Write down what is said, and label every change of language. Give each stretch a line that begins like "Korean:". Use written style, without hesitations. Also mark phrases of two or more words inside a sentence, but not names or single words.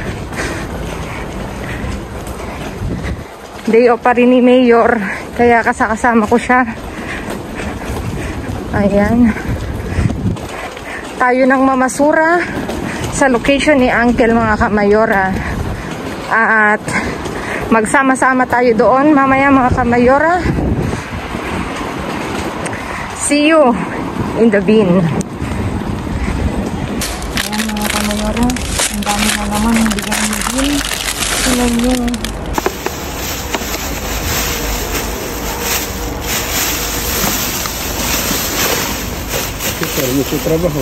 English: Day off
Filipino: pa rin ni Mayor, kaya kasama ko siya. Ayan. Tayo nang mamasura sa location ni Uncle mga kamayora. At magsama-sama tayo doon mamaya mga kamayora.
English: See you in the bin.
Filipino: Ayan mga kamayora, ang dami na naman hindi na bin. Tingnan nyo.
Spanish: Mucho trabajo.